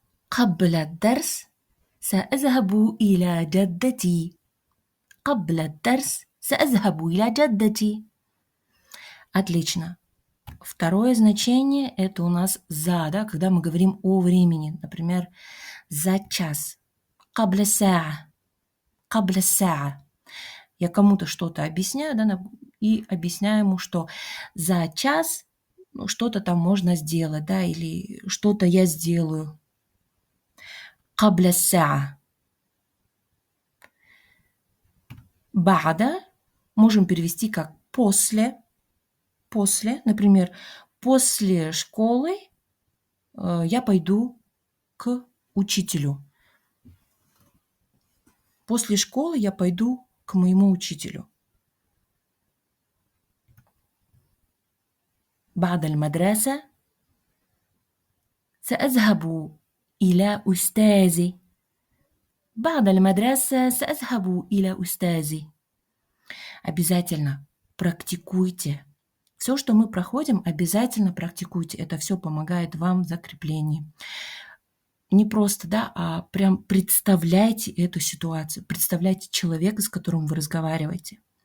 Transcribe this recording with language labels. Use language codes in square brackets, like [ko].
[ar] قبل الدرس سأذهب إلى جدتي. قبل الدرس سأذهب إلى جدتي. [ru] Отлично. Второе значение – это у нас за, да, когда мы говорим о времени. Например, за час. [ar] قبل الساعة. قبل الساعة. [ru] Я кому-то что-то объясняю, да, и объясняю ему, что за час что-то там можно сделать, да, или что-то я сделаю. [ar] قبل الساعة. [ru] بعد можем перевести как после. После, например, после школы я пойду к учителю. После школы я пойду к моему учителю. [ar] بعد المدرسة سأذهب إلى أستاذي. بعد المدرسة سأذهب إلى أستاذي. [ru] Обязательно практикуйте. Все, что мы проходим, обязательно практикуйте. Это все помогает вам в закреплении. Не просто, да, а прям представляйте эту ситуацию, представляйте человека, с которым вы разговариваете.